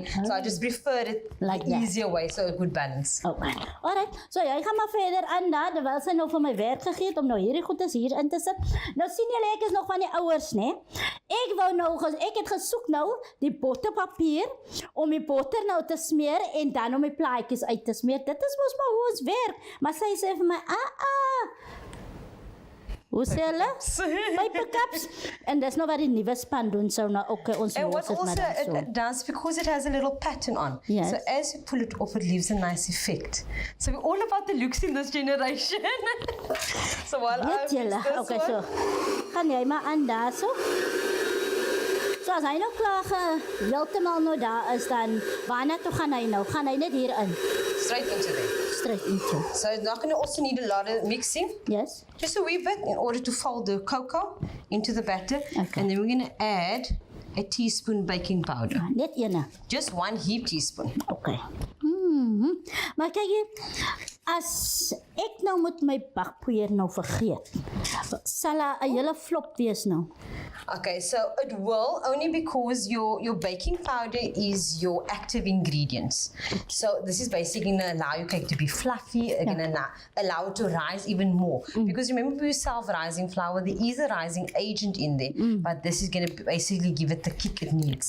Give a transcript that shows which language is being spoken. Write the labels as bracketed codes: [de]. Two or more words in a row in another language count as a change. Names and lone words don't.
[en] So I just prefer it Like the that. easier way, so a good balance. Okay. Alright. [af] So jy gaan maar verder aan daar, terwyl sy nou vir my werk gegee het om nou hierdie goedes hier in te sit. Nou sien julle ek is nog van die ouers, né? Ek het gesoek nou die botterpapier om die botter nou te smeer en dan om die plaatjies uit te smeer. Dit is mos maar hoe ons werk. Maar sy sê vir my, hoe sê hulle? Papercups. En dis nou wat die nuwe span doen, so nou okay, ons [en] And [af] los [en] what [af] dit maar [en] also [af] dan so. [en] it does, because it has a little pattern on, Yes. so as you pull it off, it leaves a nice effect. So we're all about the looks in this generation. So while I [af] Weet [en] mix [af] julle, [en] this [af] okay, [en] one, [af] so gaan jy maar aan daar so. So as hy nou klaar heeltemal nou daar is, dan waarna toe gaan hy nou? Gaan hy net hier in? [en] straight into there. Straight into. So it's not going to also need a lot of mixing, Yes. just a wee bit in order to fold the cocoa into the batter. Okay. And then we're going to add a teaspoon baking powder. [af] Net ene. [en] Just 1 heap teaspoon. Okay. [af] Maar kyk hier, as ek nou met my bakpoeier nou vergeet, sal daar 'n hele flop wees nou. [en] Okay, so it will only because your baking powder is your active ingredients. So this is basically going to allow your cake to be fluffy, going to allow it to rise even more. Because remember with self-rising flour, there is a rising agent in there, but this is going to basically give it the kick it needs.